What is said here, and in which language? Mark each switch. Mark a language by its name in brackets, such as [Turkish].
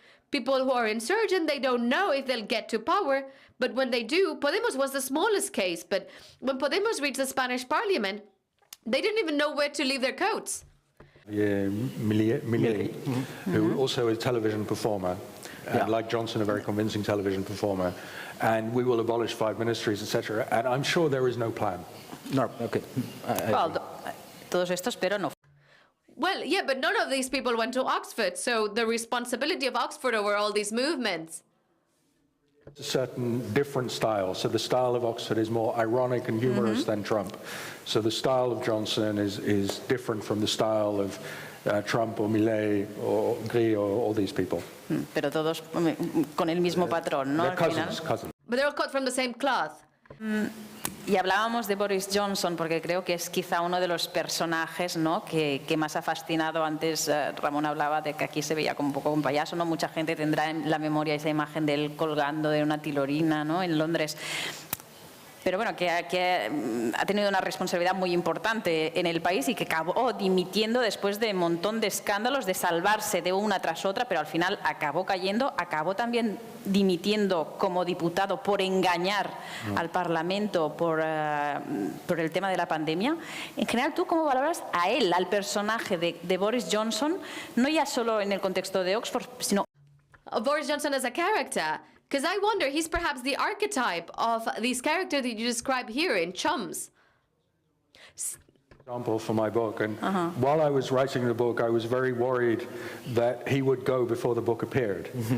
[English] People who are insurgent, they don't know if they'll get to power, but when they do, Podemos was the smallest case, but when Podemos reached the Spanish parliament, they didn't even know where to leave their coats. Milei, who also is a television performer, and like Johnson, a very convincing television performer, and we will abolish 5 ministries, etc. And I'm sure there is no plan. No, okay. [Spanish] Well, todos estos, pero no. [English] Well, yeah, but none of these people went to Oxford, so the responsibility of Oxford over all these movements a certain different style. So the style of Oxford is more ironic and humorous than Trump. So the style of Johnson is different from the style of Trump or Millet or Gris or all these people. [Spanish] Pero todos con el mismo patrón, ¿no? [English] They're cousins. But they're all cut from the same cloth. [Spanish] Y hablábamos de Boris Johnson porque creo que es quizá uno de los personajes, ¿no?, que más ha fascinado. Antes Ramón hablaba de que aquí se veía como un poco un payaso, ¿no? Mucha gente tendrá en la memoria esa imagen de él colgando de una tilorina, ¿no?, en Londres. Pero bueno, que ha tenido una responsabilidad muy importante en el país y que acabó dimitiendo después de un montón de escándalos, de salvarse de una tras otra, pero al final acabó cayendo, acabó también dimitiendo como diputado por engañar al Parlamento por el tema de la pandemia. En general, ¿tú cómo valoras a él, al personaje de Boris Johnson, no ya solo en el contexto de Oxford, sino... [English] Boris Johnson as a character. Because I wonder, he's perhaps the archetype of this character that you describe here in Chums. Example for my book, and while I was writing the book, I was very worried that he would go before the book appeared.